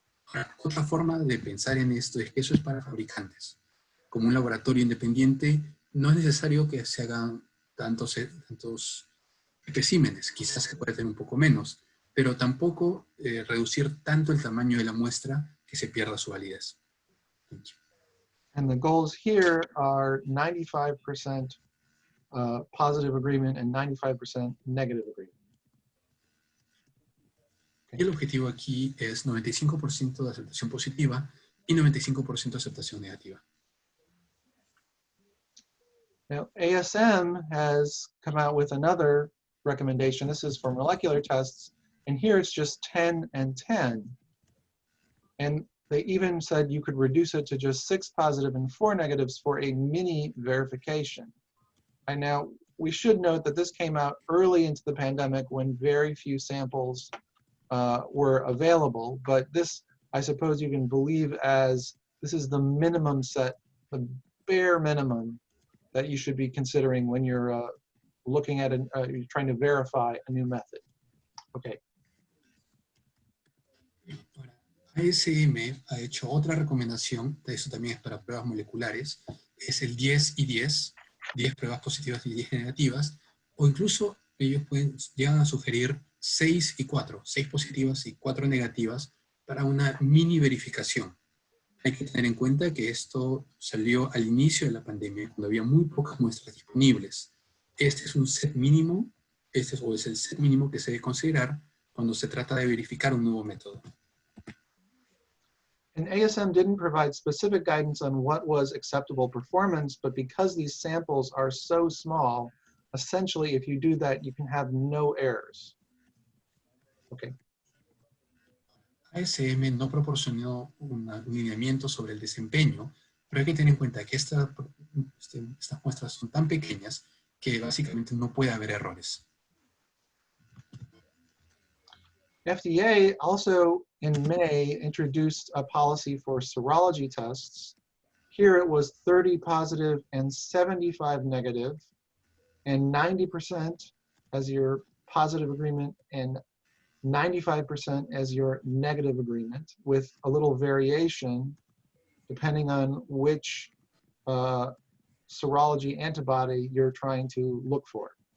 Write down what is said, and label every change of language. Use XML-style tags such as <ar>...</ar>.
<es>Ahora, otra forma de pensar en esto es que eso es para fabricantes. Como un laboratorio independiente, no es necesario que se hagan tantos especímenes. Quizás se puede tener un poco menos, pero tampoco reducir tanto el tamaño de la muestra que se pierda su validez.</es> <en>Thank you. And the goals here are 95% positive agreement and 95% negative agreement.</en> <es>Y el objetivo aquí es 95% de aceptación positiva y 95% de aceptación negativa.</es> <en>Now, ASM has come out with another recommendation. This is for molecular tests, and here it's just 10 and 10. And they even said you could reduce it to just 6 positive and 4 negatives for a mini verification. And now, we should note that this came out early into the pandemic when very few samples were available, but this, I suppose you can believe as, this is the minimum set, the bare minimum that you should be considering when you're looking at, you're trying to verify a new method. Okay.</en> <es>ASM ha hecho otra recomendación, eso también es para pruebas moleculares, es el 10 y 10, 10 pruebas positivas y 10 negativas, o incluso ellos llegan a sugerir 6 y 4, 6 positivas y 4 negativas para una mini verificación. Hay que tener en cuenta que esto salió al inicio de la pandemia, cuando había muy pocas muestras disponibles. Este es un set mínimo, es el set mínimo que se debe considerar cuando se trata de verificar un nuevo método.</es> <en>And ASM didn't provide specific guidance on what was acceptable performance, but because these samples are so small, essentially if you do that, you can have no errors. Okay.</en> <es>ASM no proporcionó un lineamiento sobre el desempeño, pero hay que tener en cuenta que estas muestras son tan pequeñas que básicamente no puede haber errores.</es> <en>FDA also in May introduced a policy for serology tests. Here it was 30 positive and 75 negative, and 90% as your positive agreement and 95% as your negative agreement, with a little variation depending on which serology antibody you're trying to look for.</en>